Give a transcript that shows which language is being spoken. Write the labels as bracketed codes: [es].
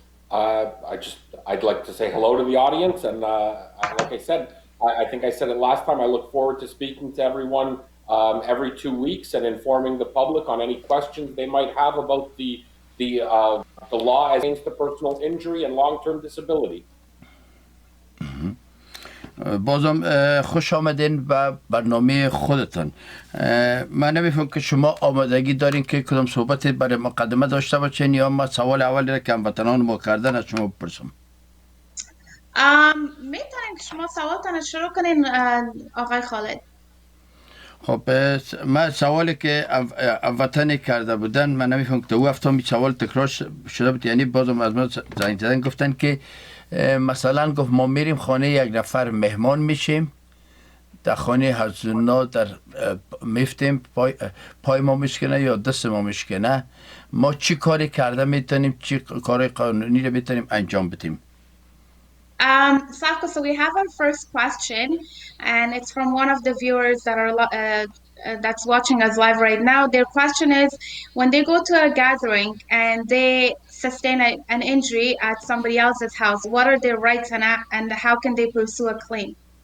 [en] I'd like to say hello to the audience, and like I said, I think I said it last time. I look forward to speaking to everyone every 2 weeks and informing the public on any questions they might have about the law as against the personal injury and long-term disability. [fa] بازم خوش آمدین به برنامه خودتان. من نمیفهم که شما آمادگی دارین که کدام صحبت برای مقدمه داشته باشین، یا ما سوال اولی را که هموطنان ما کردن از شما بپرسم. میتونین که شما سوالتان شروع کنین آقای خالد. خب من سوالی که هموطنی کرده بودن، من نمیفهم که او هفته می سوال تکرار شده بود، یعنی بازم از ما زنگ زدن گفتن که مثلا گفت ما میریم خانه یک نفر مهمان میشیم، در خانه هزونا در میفتیم، پای ما میشکنه یا دست ما میشکنه، ما چی کاری کرده میتونیم، چی کار قانونی رو میتونیم انجام بدیم؟ [en] Safko, so we have our first question, and it's from one of the viewers that are that's watching us live right now. Their question is, when they go to a gathering and they sustain an injury at somebody else's house, what are their rights and how can they pursue a claim?